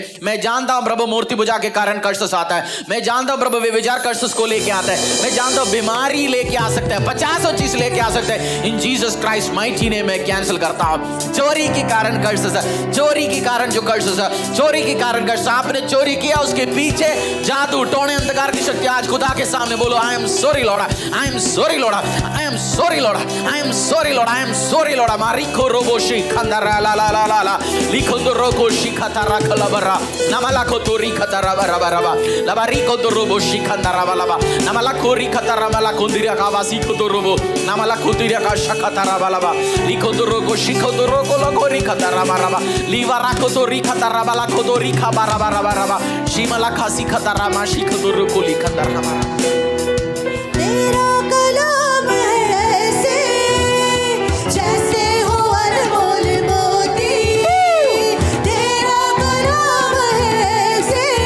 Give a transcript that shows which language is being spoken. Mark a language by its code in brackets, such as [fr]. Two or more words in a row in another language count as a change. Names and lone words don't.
[hi] मैं जानता हूं प्रभु मूर्ति पूजा के कारण कर्स आता है, मैं जानता हूं प्रभु व्यभिचार कर्स को लेके आता है, मैं जानता हूं बीमारी लेके आ सकता है, 50 चीज लेके आ सकता है। [en] In Jesus Christ mighty name [hi] मैं कैंसिल करता हूं। चोरी के कारण कर्स, चोरी के कारण जो कर्स, चोरी के कारण कर्स, आपने चोरी किया उसके पीछे जादू, टोने, अंधकार की शक्ति, आज खुदा के सामने बोलो [en] I am sorry Lord, I am sorry Lord, I am sorry Lord, I am sorry Lord, I am sorry Lord. मारिको रोबोशी खंदरा ला ला ला ला ला लिखो दो रोको शिखतरा खलबरा नमला को तोरी खतरा बरा बरा बा लबारिको दो रोबोशी खंदरा वाला बा नमला कोरी खतरा वाला कुंदिरा का वासी को दो रोबो नमला कुंदिरा का शखतरा वाला बा लिखो दो रोको शिखो दो रोको लगोरी खतरा रबा लीवारा को तो रिखा तरबला को तो रिखा बारा बारा बारा बा शिमला खासी खतरा मा शिख दो रोको लिखंदर हमारा। [hi] तेरा कलाम है ऐसे जैसे हो अनमोल मोती, तेरा कलाम है ऐसे